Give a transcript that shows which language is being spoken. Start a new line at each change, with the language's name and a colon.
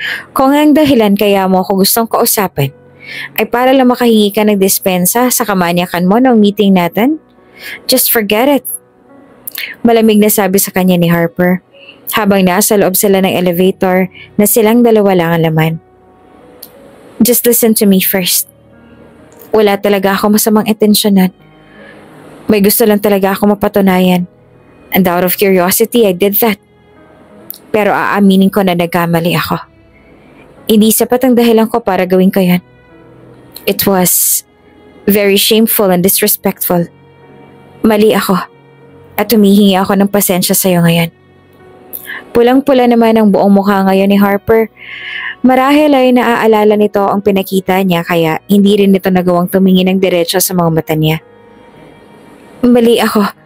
Filipino: Kung ang dahilan kaya mo ako gustong kausapin, ay para lang makahingi ka ng dispensa sa kamanyakan mo noong meeting natin,
English: just forget it.
Filipino: Malamig na sabi sa kanya ni Harper, habang nasa loob sila ng elevator na silang dalawa lang ang laman.
English: Just listen to me first.
Filipino: Wala talaga ako masamang intensyonan. May gusto lang talaga ako mapatunayan.
English: And out of curiosity, I did that.
Filipino: Pero aaminin ko na nagkamali ako. Hindi sapat ang dahilan ko para gawin ko yan.
English: It was very shameful and disrespectful.
Filipino: Mali ako. At humihingi ako ng pasensya sa'yo ngayon. Pulang-pula naman ang buong mukha ngayon ni Harper. Marahil ay naaalala nito ang pinakita niya kaya hindi rin nito nagawang tumingin ng diretso sa mga mata niya. Mali ako.